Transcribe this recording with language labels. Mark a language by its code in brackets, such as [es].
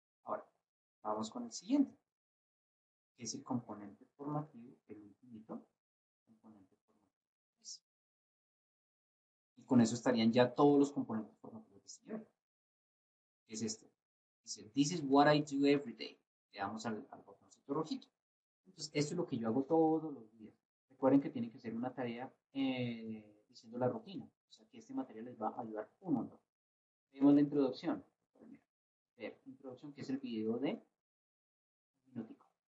[es] Ahora, vamos con el siguiente, que es el componente formativo, el último componente formativo 3. Y con eso estarían ya todos los componentes formativos de este nivel. ¿Qué es este? [en] Dice, this is what I do every day. [es] Le damos al botoncito rojito. Entonces, esto es lo que yo hago todos los días. Recuerden que tiene que ser una tarea diciendo la rutina. O sea, que este material les va a ayudar un montón. Vemos la introducción. Introducción, que es el video de un minutico.